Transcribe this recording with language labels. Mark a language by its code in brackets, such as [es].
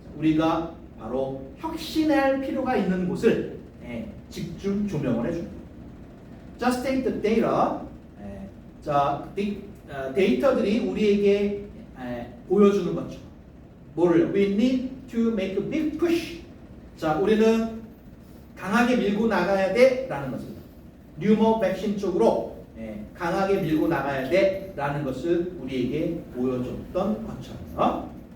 [ko] 우리가 바로 혁신할 필요가 있는 곳을 집중 조명을 해줍니다. [en] Just take the data. [ko] 자, 데이터들이 우리에게 보여주는 거죠. 뭐를? [en] We need to make a big push. [ko] 자, 우리는 강하게 밀고 나가야 돼라는 것입니다. 뉴머 백신 쪽으로 강하게 밀고 나가야 돼라는 것을 우리에게 보여줬던 것처럼.